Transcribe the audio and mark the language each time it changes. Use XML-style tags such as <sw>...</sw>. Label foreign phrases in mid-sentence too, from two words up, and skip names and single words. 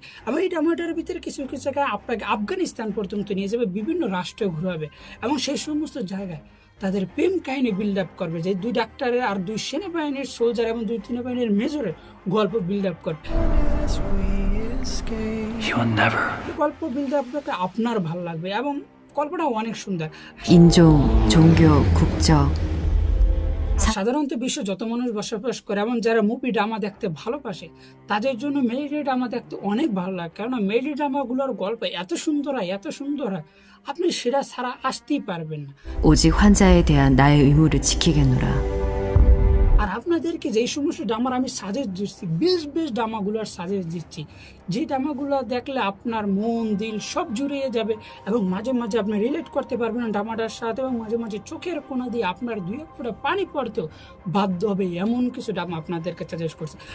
<bn>এবং এই ড্রামাটার ভিতরে কিছু কিছু জায়গায় আপনাকে আফগানিস্তান পর্যন্ত নিয়ে যাবে, বিভিন্ন রাষ্ট্রে ঘুরাবে, এবং সেই সমস্ত জায়গায় তাদের প্রেম কাহিনী</bn> <en>build up</en> <bn>করবে, যে দুই ডাক্তারের আর দুই সেনাবাহিনীর সোলজার এবং দুই সেনাবাহিনীর মেজরের গল্প</bn> <en>build up</en> <bn>করবে।</bn> <en>You'll never.</en> <bn>গল্প</bn> <en>build up</en> <bn>করতে আপনার ভালো লাগবে, এবং গল্পটা অনেক সুন্দর।</bn> <ko>인종, 종교, 국적.</ko> <bn>সাধারণত বিশ্বে যত মানুষ বসবাস করে এবং যারা মুভি ড্রামা দেখতে ভালোবাসে তাদের জন্য মিলিটারি ড্রামা দেখতে অনেক ভালো লাগে, কারণ মিলিটারি ড্রামাগুলোর গল্প এত সুন্দর হয়, এত সুন্দর হয়, আপনি সেটা ছাড়া আসতেই পারবেন না।</bn> <ko>오직 환자에 대한 나의 의무를 지키겠노라.</ko> <bn>আর আপনাদেরকে যেই সমস্ত ড্রামার আমি সাজেস্ট দিচ্ছি, বেশ বেশ ড্রামাগুলোর সাজেস্ট দিচ্ছি, যে ড্রামাগুলো দেখলে আপনার মন দিল সব জুড়িয়ে যাবে, এবং মাঝে মাঝে আপনি রিলেট করতে পারবেন ড্রামাটার সাথে, এবং মাঝে মাঝে চোখের কোণা দিয়ে আপনার দুই এক ফোঁটা পানি পড়তেও বাধ্য হবে, এমন কিছু ড্রামা আপনাদেরকে সাজেস্ট করছি।</bn>